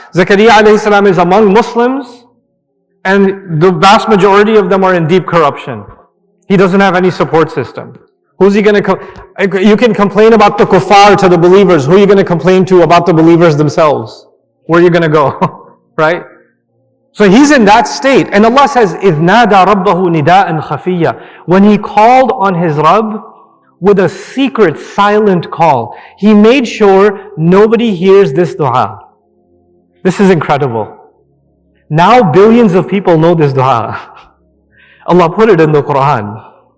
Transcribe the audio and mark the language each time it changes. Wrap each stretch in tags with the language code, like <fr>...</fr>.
<en>Zakaria alayhi salam is among Muslims, and the vast majority of them are in deep corruption. He doesn't have any support system. Who's he going to You can complain about the kuffar to the believers. Who are you going to complain to about the believers themselves? Where are you going to go? Right? So he's in that state. And Allah says,</en> <ar>إِذْ نَادَى رَبَّهُ نِدَاءً خَفِيًّا.</ar> <en>When he called on his Rabb with a secret, silent call, he made sure nobody hears this dua. This is incredible. Now billions of people know this dua. Allah put it in the Quran.</en>